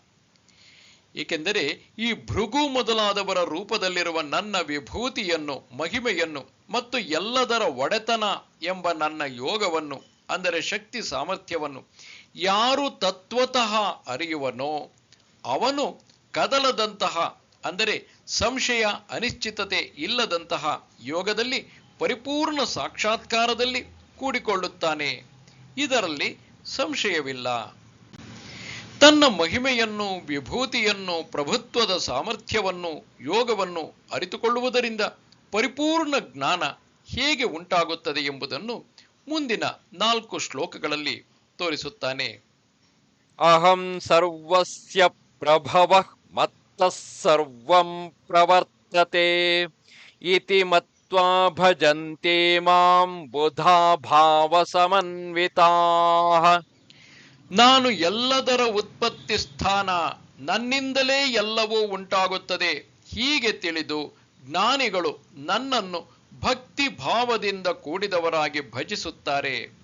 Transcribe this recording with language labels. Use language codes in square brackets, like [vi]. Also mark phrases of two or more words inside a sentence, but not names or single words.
[kn] ಏಕೆಂದರೆ ಈ ಭೃಗು ಮೊದಲಾದವರ ರೂಪದಲ್ಲಿರುವ ನನ್ನ ವಿಭೂತಿಯನ್ನು, ಮಹಿಮೆಯನ್ನು ಮತ್ತು ಎಲ್ಲದರ ಒಡೆತನ ಎಂಬ ನನ್ನ ಯೋಗವನ್ನು ಅಂದರೆ ಶಕ್ತಿ ಸಾಮರ್ಥ್ಯವನ್ನು ಯಾರು ತತ್ವತಃ ಅರಿಯುವನೋ ಅವನು ಕದಲದಂತಹ ಅಂದರೆ ಸಂಶಯ ಅನಿಶ್ಚಿತತೆ ಇಲ್ಲದಂತಹ ಯೋಗದಲ್ಲಿ ಪರಿಪೂರ್ಣ ಸಾಕ್ಷಾತ್ಕಾರದಲ್ಲಿ ಕೂಡಿಕೊಳ್ಳುತ್ತಾನೆ, ಇದರಲ್ಲಿ ಸಂಶಯವಿಲ್ಲ. ತನ್ನ ಮಹಿಮೆಯನ್ನು, ವಿಭೂತಿಯನ್ನು, ಪ್ರಭುತ್ವದ ಸಾಮರ್ಥ್ಯವನ್ನು, ಯೋಗವನ್ನು ಅರಿತುಕೊಳ್ಳುವುದರಿಂದ ಪರಿಪೂರ್ಣ ಜ್ಞಾನ ಹೇಗೆ ಉಂಟಾಗುತ್ತದೆ ಎಂಬುದನ್ನು ಮುಂದಿನ 4 ಶ್ಲೋಕಗಳಲ್ಲಿ ತೋರಿಸುತ್ತಾನೆ. [sa] ಅಹಂ ಸರ್ವಸ್ಯ ಪ್ರಭವಃ ಮತ್ತಃ ಸರ್ವಂ ಪ್ರವರ್ತತೆ ಇತಿ ಮತ್ವಾ ಭಜಂತೆ ಮಾಂ ಬುಧಾ ಭಾವ ಸಮನ್ವಿತಾಃ. [kn] ನಾನು ಎಲ್ಲದರ ಉತ್ಪತ್ತಿ ಸ್ಥಾನ, ನನ್ನಿಂದಲೇ ಎಲ್ಲವೂ ಉಂಟಾಗುತ್ತದೆ ಹೀಗೆ ತಿಳಿದು ಜ್ಞಾನಿಗಳು ನನ್ನನ್ನು ಭಕ್ತಿ ಭಾವದಿಂದ ಕೂಡಿದವರಾಗಿ ಭಜಿಸುತ್ತಾರೆ.